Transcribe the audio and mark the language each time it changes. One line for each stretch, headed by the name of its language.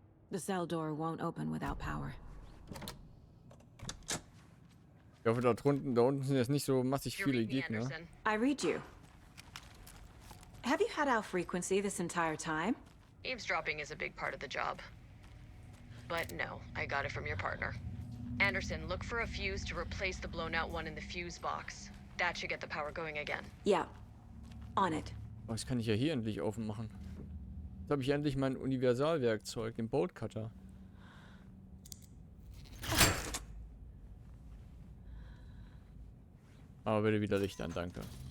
English: The cell door won't open without power.
German: Ich hoffe, da unten sind jetzt nicht so massig viele Gegner.
English: I read you. Have you had our frequency this entire time? Eavesdropping is a big part of the job. But no, I got it from your partner. Anderson, look for a fuse to replace the blown out one in the fuse box. That should get the power going again. Yeah. On it.
German: Oh, das kann ich ja hier endlich aufmachen. Jetzt habe ich endlich mein Universalwerkzeug, den Bolt Cutter. Aber bitte wieder Licht an, danke.